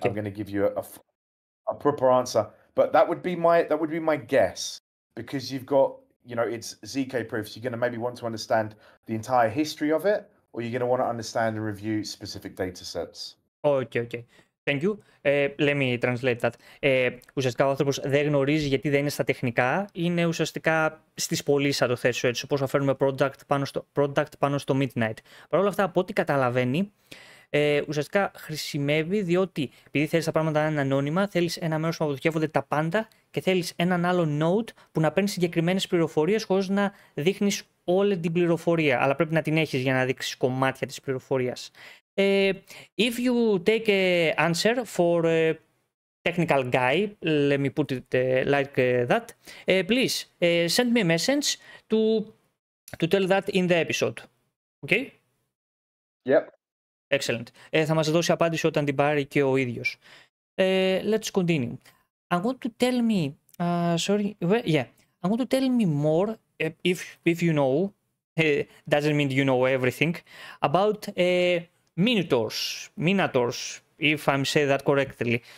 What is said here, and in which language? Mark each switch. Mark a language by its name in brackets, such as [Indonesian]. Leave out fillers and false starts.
[English] I'm going to give you a proper answer. But that would be my guess, because you've got, it's ZK proofs. You're going to maybe want to understand the entire history of it, or you're going to want to understand and review specific data sets. Okay. Thank you. Let me translate that. [Greek] Ουσιαστικά ο άνθρωπος δεν γνωρίζει γιατί δεν είναι στα τεχνικά. Είναι ουσιαστικά στις πωλήσεις, θα το θέσω έτσι, πώς θα φέρνουμε product πάνω στο Midnight. Παρ' όλα αυτά, από ό,τι καταλαβαίνει, ουσιαστικά χρησιμεύει διότι επειδή θέλεις τα πράγματα να είναι ανώνυμα, θέλεις ένα μέρος που αποθηκεύονται τα πάντα και θέλεις έναν άλλο node που να παίρνει συγκεκριμένες πληροφορίες χωρίς να δείχνεις όλη την πληροφορία. Αλλά πρέπει να την έχεις για να δείξεις κομμάτια της πληροφορίας. [English] If you take an answer for a technical guy, let me put it like that, please send me a message to tell that in the episode. Okay? Yep. Excellent. [Greek] Θα μας δώσει απάντηση όταν την πάρει και ο ίδιος. [English] Let's continue. I want to tell me, I want to tell me more, if you know, doesn't mean you know everything, about Minotaurs, if I'm saying that correctly.